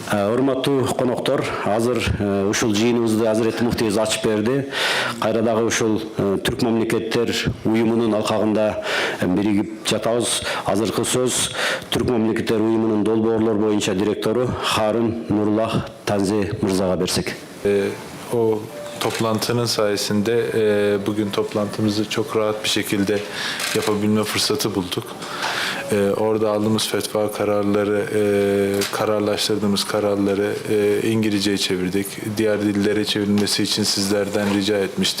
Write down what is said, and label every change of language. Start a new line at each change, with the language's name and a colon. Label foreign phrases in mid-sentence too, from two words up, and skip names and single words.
Kyrgyz: Урматтуу коноктор, азыр ушул жыйыныбызды Азирети муфтийибиз ачып берди. Кайра дагы ушул Түрк мамлекеттер уюмунун алкагында биригип жатабыз. Азыркы сөз Түрк мамлекеттер уюмунун долбоорлор боюнча директору Харun Nurullah Tanzi мырзага берсек.
Turkish: O toplantının sayesinde bugün toplantımızı çok rahat bir şekilde yapabilme fırsatı bulduk. Orada aldığımız fetva kararları, kararlaştırdığımız kararları İngilizceye çevirdik. Diğer dillere çevrilmesi için sizlerden rica etmiştik.